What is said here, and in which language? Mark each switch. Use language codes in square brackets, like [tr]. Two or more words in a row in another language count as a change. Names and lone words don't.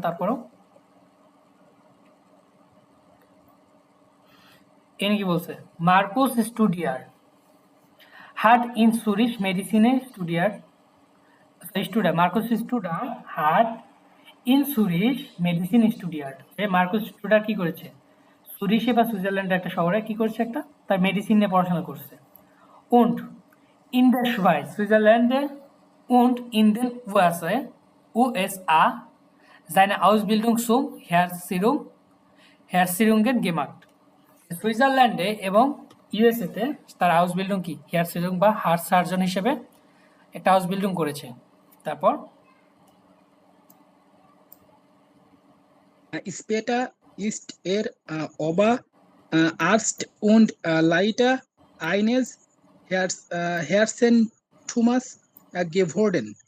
[bn] তারপরও এনে কি বলছে, [de] Markus Studer hat in Zürich Medizin studiert Markus Studer hat in Zürich Medizin studiert. [bn] মার্কুস স্টুডার কি করেছে, সুরিশে বা সুইজারল্যান্ডের একটা শহরে কি করছে, একটা তার মেডিসিন নিয়ে পড়াশোনা করছে। [de] und in der Schweiz সুইজারল্যান্ডে und in den USA seine Ausbildung zum Herzchirurgen gemacht। [bn] সুইজারল্যান্ডে এবং ইউএসএতে তার আউসবিল্ডিং কি, হেয়ারচিরুং বা হার্ট সার্জন হিসেবে একটা আউসবিল্ডিং করেছে। তারপর [de] Später ist Oberarzt und Leiter eines Herzzentrums geworden।